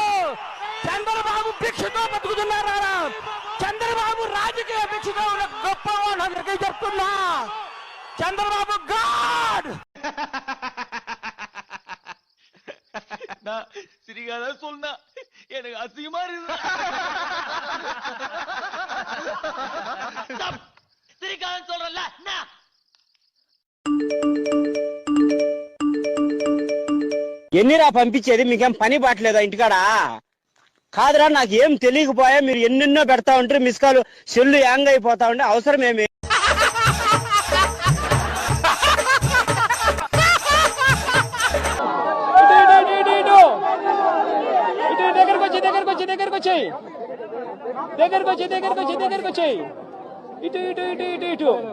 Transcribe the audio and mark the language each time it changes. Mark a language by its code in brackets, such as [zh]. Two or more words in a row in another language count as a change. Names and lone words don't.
[te] చంద్రబాబు భిక్షతో బతుకుతున్నారా? చంద్రబాబు రాజకీయ భిక్షతో ఉన్న గొప్ప వాళ్ళందరికీ చెప్తున్నా, చంద్రబాబు గాడ్. [ta] சிரிக்காத சொன்னா எனக்கு அசிங்கமா இருக்கு. சிரிக்காத சொல்றல. [te] ఎన్నిరా పంపించేది? మీకేం పని బాట్లేదా ఇంటికాడా? కాదురా, నాకేం తెలియకపోయా మీరు ఎన్నెన్నో పెడతా ఉంటారు. మిస్కాలు సెల్లు యాంగ్ అయిపోతా ఉంటే అవసరం ఏమి? దగ్గరకు వచ్చి ఇటు ఇటు ఇటు ఇటు ఇటు.